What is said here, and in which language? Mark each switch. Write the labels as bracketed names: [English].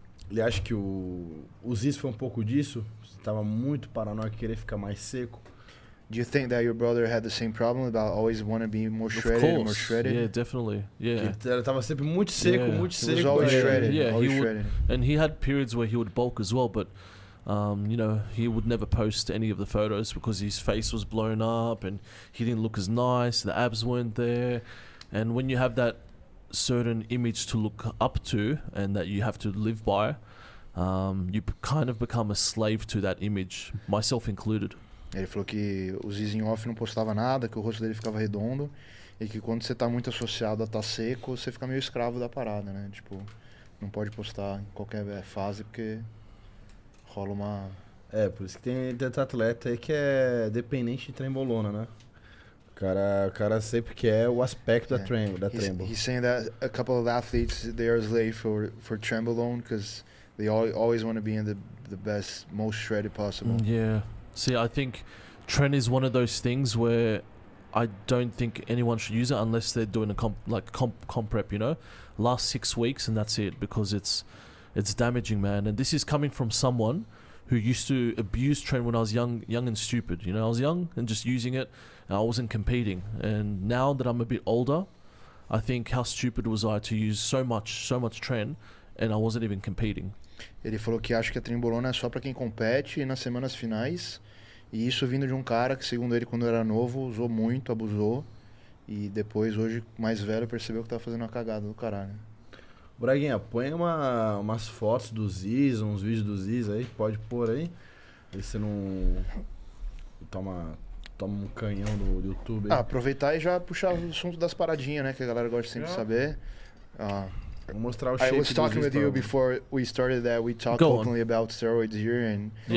[Portuguese] Ele acha que o Zyzz foi um pouco disso? Você tava muito paranoico, querer ficar mais seco? [English] Do you think that your brother had the same problem about always want to be more shredded, more shredded? Yeah, definitely. Yeah. [Portuguese] Ele tava sempre muito seco, muito [English] He [Portuguese] seco. [English] was always shredded. Yeah, always he would, shredded. and he had periods where he would bulk as well, but you know, he would never post any of the photos because his face was blown up and he didn't look as nice, the abs weren't there. And when you have that certain image to look up to and that you have to live by, you kind of become a slave to that image, myself included. [Portuguese] Ele falou que o Zyzz em off não postava nada, que o rosto dele ficava redondo e que quando você tá muito associado a tá seco, você fica meio escravo da parada, né? Tipo, não pode postar em qualquer fase porque rola uma... Por isso que tem atleta aí que é dependente de trembolona, né? O cara sempre quer o aspecto da trembo. [English] He's saying that a couple of athletes, they are slave for trembolone because they always want to be in the best, most shredded possible. Yeah. See, I think tren is one of those things where I don't think anyone should use it unless they're doing a comp prep, you know? Last 6 weeks and that's it, because it's damaging, man. And this is coming from someone who used to abuse tren when I was young and stupid. You know, I was young and just using it. And I wasn't competing. And now that I'm a bit older, I think how stupid was I to use so much tren and I wasn't even competing. [Portuguese] Ele falou que acha que a trembolona é só pra quem compete nas semanas finais. E isso vindo de um cara que, segundo ele, quando era novo, usou muito, abusou. E depois, hoje, mais velho, percebeu que tava fazendo uma cagada do caralho. Braguinha, põe umas fotos do Zyzz, uns vídeos do Zyzz aí, pode pôr aí. Aí você não toma um canhão do YouTube aí. Aproveitar e já puxar o assunto das paradinhas, né? Que a galera gosta sempre de saber. Vou mostrar o shape [English] I was talking with you before we started that we talked openly about steroids here and